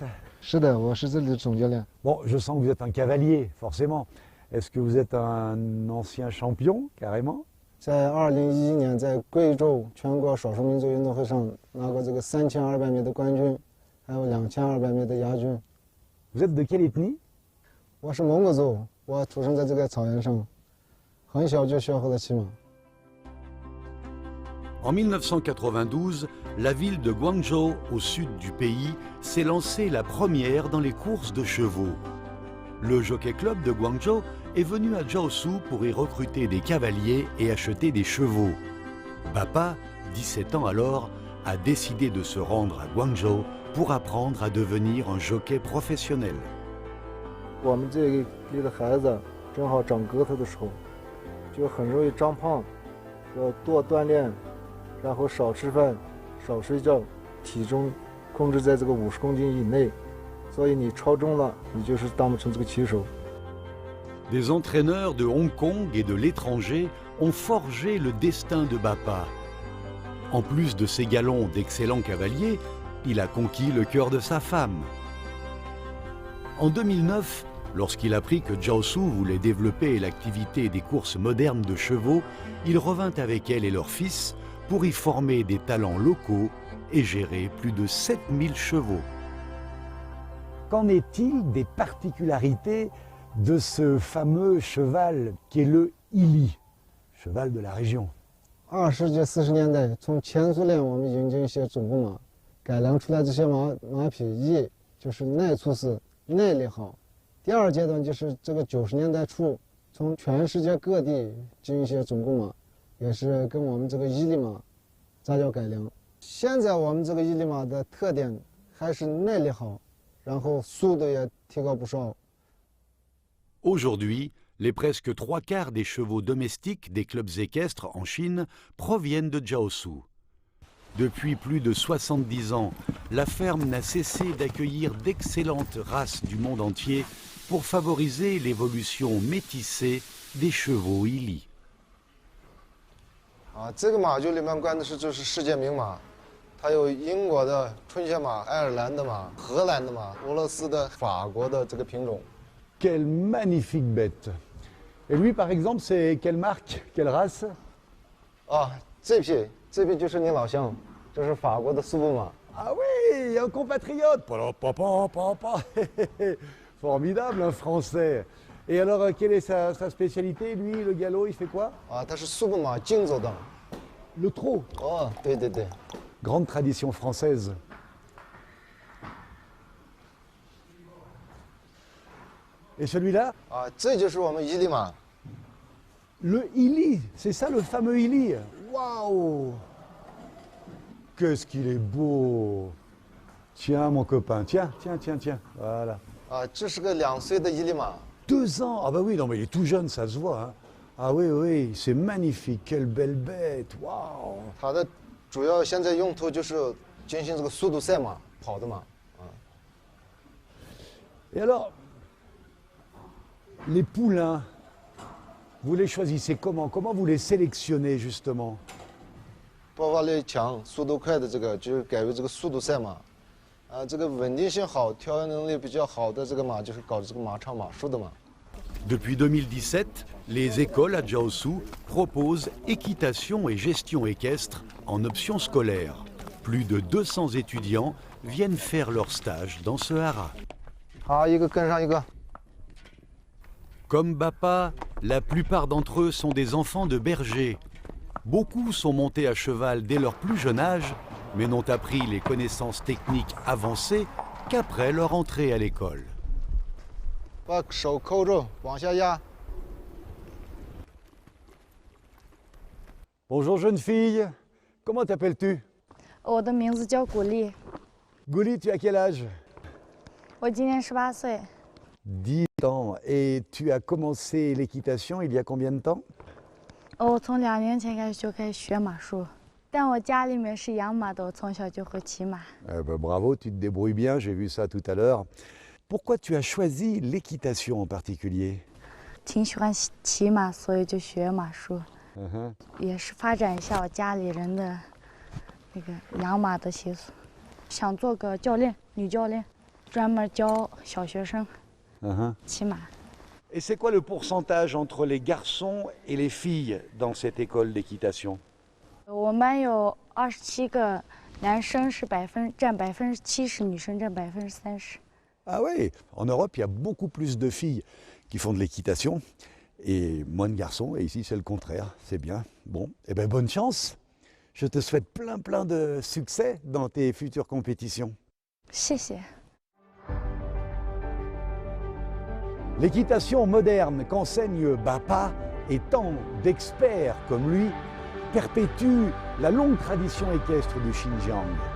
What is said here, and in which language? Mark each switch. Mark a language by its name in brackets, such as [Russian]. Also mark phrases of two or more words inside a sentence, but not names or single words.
[Chinese] 是的，我是这里的总教练。 [French] Bon, je sens que vous êtes un cavalier, forcément. Est-ce que vous êtes un ancien champion, carrément? [Chinese] 在2011年，在贵州全国少数民族运动会上拿过这个3200米的冠军，还有2200米的亚军。 [French] Vous êtes de quelle ethnie? [Chinese] 我是蒙古族，我出生在这个草原上，很小就学会了骑马。 [French] En 1992, la ville de Guangzhou, au sud du pays, s'est lancée la première dans les courses de chevaux. Le Jockey Club de Guangzhou est venu à Jiaosu pour y recruter des cavaliers et acheter des chevaux. Bapa, 17 ans alors, a décidé de se rendre à Guangzhou pour apprendre à devenir un jockey professionnel. [Chinese] 我们这里的孩子正好长个头的时候，就很容易长胖，要多锻炼。然后少吃饭，少睡觉，体重控制在这个50公斤以内，所以你超重了，你就是当不成这个骑手。 [French] Des entraîneurs de Hong Kong et de l'étranger ont forgé le destin de Bapa. En plus de ses galons d'excellents cavaliers, il a conquis le cœur de sa femme. En 2009, lorsqu'il apprit que Jiaosu voulait développer l'activité des courses modernes de chevaux, il revint avec elle et leur fils pour y former des talents locaux et gérer plus de 7000 chevaux. Qu'en est-il des particularités de ce fameux cheval qui est le Ili, cheval de la région? [Chinese] 20 世纪40年代，从前苏联我们引进一些种子马，改良出来这些马匹，一就是耐粗死、耐力好。第二阶段就是这个90年代初，从全世界各地进一些种子马。也是跟我们这个伊犁马杂交改良， 现在我们这个伊犁马的特点还是耐力好，然后速度也提高不少。 [French] Aujourd'hui, les presque 3/4 des chevaux domestiques des clubs équestres en Chine proviennent de Jiaosu. Depuis plus de 70 ans, la ferme n'a cessé d'accueillir d'excellentes races du monde entier pour favoriser l'évolution métissée des chevaux Ili. [Chinese] 这个马厩里面关的就是世界名马，它有英国的春雪马、爱尔兰的马、荷兰的马、俄罗斯的、法国的这个品种。 [French] Quelle magnifique bête! Et lui, par exemple, c'est quelle marque, quelle race? [Chinese] 这匹就是你老乡，这是法国的苏布马。 [French] Ah oui, un compatriote! Formidable, un Français. Et alors, quelle est sa spécialité, lui, le galop, il fait quoi? [Chinese] 它是苏布马竞走的。 [French] Le trot. [Chinese] 对对对。 [French] Grande tradition française. Et celui-là? [Chinese] 这就是我们伊犁马。 [French] Le Ili, c'est ça le fameux Ili. Waouh! Qu'est-ce qu'il est beau! Tiens, mon copain, tiens. Voilà. [Chinese] 这是个2岁的伊犁马。 [French] 2 ans! Ah bah oui, non mais il est tout jeune, ça se voit. Hein. Ah oui, c'est magnifique, quelle belle bête! Waouh! [Chinese] 它的主要现在用途就是进行这个速度赛马，跑的马。 [French] Et alors, les poulains, vous les choisissez comment? Comment vous les sélectionnez justement? [Chinese] 爆发力强、速度快的这个就是改为这个速度赛马。这个稳定性好、调养能力比较好的这个马就是搞这个马场马术的马。 [French] Depuis 2017, les écoles à Jiaosu proposent équitation et gestion équestre en option scolaire. Plus de 200 étudiants viennent faire leur stage dans ce haras. [Chinese] 好，一个跟上一个。 [French] Comme Bappa, la plupart d'entre eux sont des enfants de bergers. Beaucoup sont montés à cheval dès leur plus jeune âge, mais n'ont appris les connaissances techniques avancées qu'après leur entrée à l'école. [Chinese] 把手扣住，往下压。 [French] Bonjour jeune fille, comment t'appelles-tu? [Chinese] 我的名字叫古丽， [French] Gouli, tu as quel âge? [Chinese] 我今年18岁。 [French] 10 ans. Et tu as commencé l'équitation il y a combien de temps? [Chinese] 我从2年前开始学马术，但我家里面是养马的，我从小就会骑马。 [French] Eh ben, bravo, tu te débrouilles bien, j'ai vu ça tout à l'heure. Pourquoi tu as choisi l'équitation en particulier? [Chinese] 挺喜欢骑马，所以就学马术， 也是发展一下我家里人的那个养马的习俗。想做个教练，女教练，专门教小学生骑马。 [French] Et c'est quoi le pourcentage entre les garçons et les filles dans cette école d'équitation? [Chinese] 我们班有27个男生是占70%，女生占30%。 [French] Ah oui, en Europe, il y a beaucoup plus de filles qui font de l'équitation et moins de garçons. Et ici, c'est le contraire. C'est bien. Bon, eh ben, bonne chance. Je te souhaite plein de succès dans tes futures compétitions. [Chinese] 谢谢。 [French] L'équitation moderne qu'enseigne Bappa et tant d'experts comme lui perpétue la longue tradition équestre du Xinjiang.